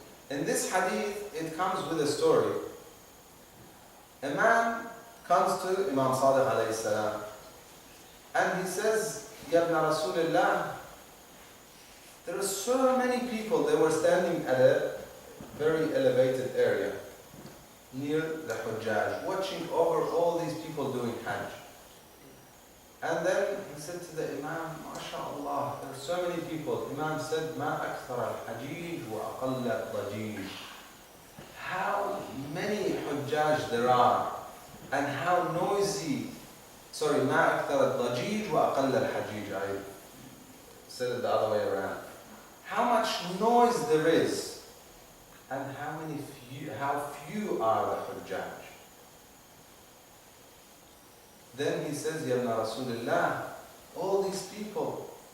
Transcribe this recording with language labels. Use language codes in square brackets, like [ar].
[en] In this hadith, it comes with a story. A man comes to Imam Sadiq alayhi salam and he says, Ya ibn Rasulullah, there are so many people. They were standing at a very elevated area near the Hujjaj, watching over all these people doing Hajj. And then he said to the Imam, MashaAllah, there are so many people. Imam said, [ar] مَا أَكْثَرَ الْحَجِيجُ وَأَقَلَّ الضَّجِيجُ. [en] How many Hujjaj there are, and how noisy. Sorry, [ar] مَا أَكْثَرَ الضَّجِيجُ وَأَقَلَّ الْحَجِيجُ. [en] I said it the other way around. How much noise there is, and how few are the Hujjaj. Then he says, Ya ibn Rasulullah, all these people.